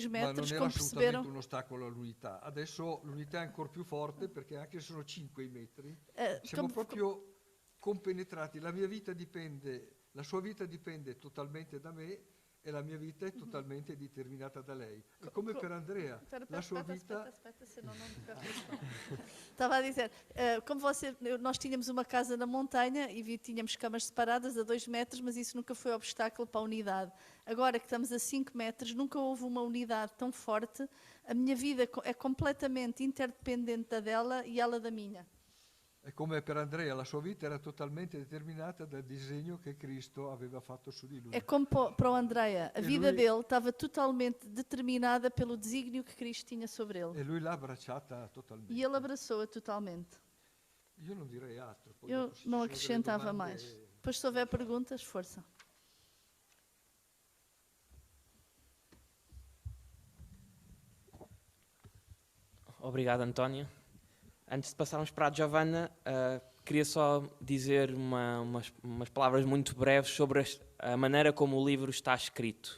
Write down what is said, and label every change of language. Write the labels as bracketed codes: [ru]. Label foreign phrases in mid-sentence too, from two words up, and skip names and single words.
[it] Ma non [pt] metros, [it] era [pt] como [it] assolutamente [pt] perceberam. [it] un ostacolo all'unità. Adesso l'unità è ancora più forte perché anche se sono 5 i metri, siamo proprio compenetrati. La sua vita dipende totalmente da me e la mia vita è totalmente determinata da lei. E come per Andrea, la sua vita... [pt] senão não me perco. Estava a dizer, como nós tínhamos uma casa na montanha e tínhamos camas separadas a 2 metros, mas isso nunca foi obstáculo para a unidade. Agora que estamos a 5 metros, nunca houve uma unidade tão forte. A minha vida é completamente interdependente da dela e ela da minha. [it] E come per Andrea, la sua vita era totalmente determinata dal disegno che Cristo aveva fatto su di lui. [pt] É como para o Andrea, a [it] E [pt] vida [it] lui- [pt] dele estava totalmente determinada pelo desígnio que Cristo tinha sobre ele. [it] E lui l'ha abbracciata totalmente. [pt] E ele abraçou-a totalmente. [it] Io non direi altro. Poi [pt] Eu [it] dopo se ci [pt] não [it] sono delle [pt] acrescentava [it] domande, [pt] mais. Depois, se houver perguntas, força. Obrigado, António. Antes de passarmos para a Giovanna, queria só dizer umas palavras muito breves sobre a maneira como o livro está escrito.